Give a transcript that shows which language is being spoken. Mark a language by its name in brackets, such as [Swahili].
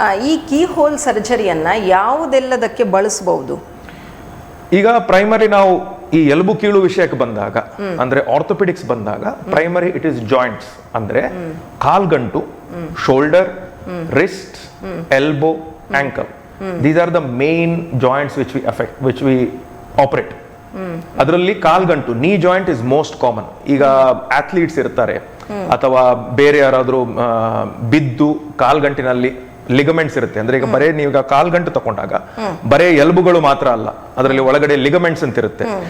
[Kannada] ಈ key hole ಸರ್ಜರಿಯನ್ನ ಯಾವುದೆಲ್ಲದಕ್ಕೆ ಬಳಸಬಹುದು? ಈಗ ಪ್ರೈಮರಿ ನಾವು ಈ ಎಲುಬು ಕೀಳು ವಿಷಯಕ್ಕೆ ಬಂದಾಗ, ಅಂದ್ರೆ ಆರ್ಥೋಪೆಡಿಕ್ಸ್ ಬಂದಾಗ, [English] primary it is joints, [Kannada] ಅಂದ್ರೆ ಕಾಲ್ಗಂಟು, shoulder, wrist, elbow, ankle. [English] These are the main joints which we operate. [Kannada] ಅದರಲ್ಲಿ ಕಾಲ್ಗಂಟು, [English] Knee joint is most common. [Kannada] ಈಗ ಅಥ್ಲೀಟ್ಸ್ ಇರ್ತಾರೆ ಅಥವಾ ಬೇರೆ ಯಾರಾದ್ರೂ ಬಿದ್ದು ಕಾಲ್ಗಂಟಿನಲ್ಲಿ ಲಿಗಮೆಂಟ್ಸ್ ಇರುತ್ತೆ. ಅಂದ್ರೆ ಈಗ ಬರೇ ನೀವು ಕಾಲ್ಗಂಟು ತಗೊಂಡಾಗ ಬರೇ ಎಲುಬುಗಳು ಮಾತ್ರ ಅಲ್ಲ, ಅದರಲ್ಲಿ ಒಳಗಡೆ ಲಿಗಮೆಂಟ್ಸ್ ಅಂತ ಇರುತ್ತೆ.